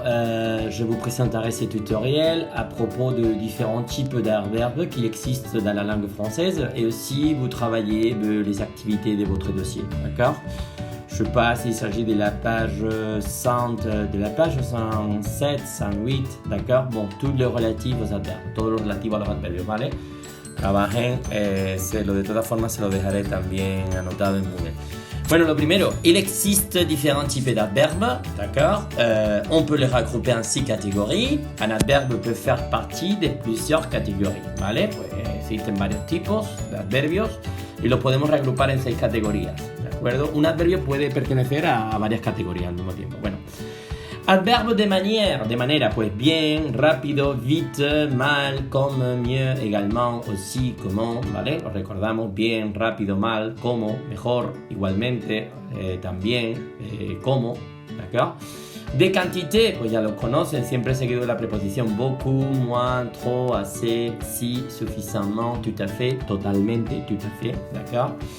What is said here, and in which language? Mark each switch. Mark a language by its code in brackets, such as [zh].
[fr] Je vous présenterai ce tutoriel à propos de différents types d'adverbes qui existent dans la langue française et aussi vous travaillez les activités de votre dossier. D'accord. Je passe, il s'agit de la page 107, 108, d'accord. Bon, tout [es] lo relativo [fr] aux adverbes, [es] todo lo relativo a los adverbios, ¿vale? Trabajen, de todas formas se lo dejaré también anotado en Moodle. Bueno, lo primero, [fr] il existe différents types d'adverbes, d'accord. On peut les regrouper en 6 catégories. Un adverbe peut faire partie de plusieurs catégories, [es] ¿vale? Pues existen varios tipos de adverbios y los podemos reagrupar en 6 categorías, ¿de acuerdo? Un adverbio puede pertenecer a varias categorías al mismo tiempo. Bueno, adverbe de manera, pues bien, rápido, vite, mal, comme, [fr] mieux, également, aussi, comment, [es] ¿vale? Lo recordamos, bien, rápido, mal, como, mejor, igualmente, también, como, [fr] ¿d'accord? [es] De quantité, pues ya lo conocen, siempre seguido de la preposición [fr] beaucoup, moins, trop, assez, si, suffisamment, tout à fait, [es] totalmente, [fr] tout à fait, d'accord?